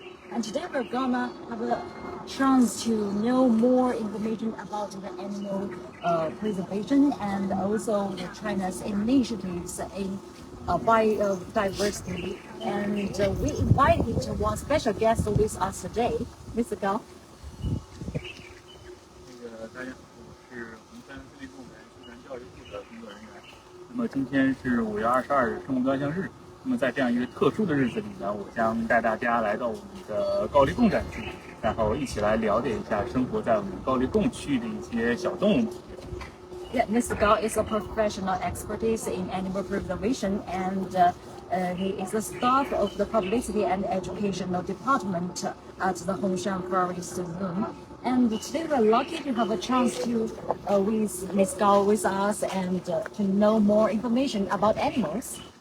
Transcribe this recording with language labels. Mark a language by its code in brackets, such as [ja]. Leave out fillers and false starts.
[en] And today we're gonna have a chance to know more information about the animal preservation and also China's initiatives in biodiversity. And we invited one special guest with us today, Mr. Gao. [zh] 大家好，我是红山森林公园自然教育部的工作人员。那么今天是5月22日生物多样性日。那么在这样一个特殊的日子里呢，我将带大家来到我们的高黎贡展区，然后一起来了解一下生活在我们高黎贡区域的一些小动物。 [en] Yeah, Mr. Gao is a professional expertise in animal preservation, and he is the staff of the Publicity and Educational Department at the Hongshan Forest Zoo. And today we're lucky to have a chance to with Ms. Gao with us and to know more information about animals.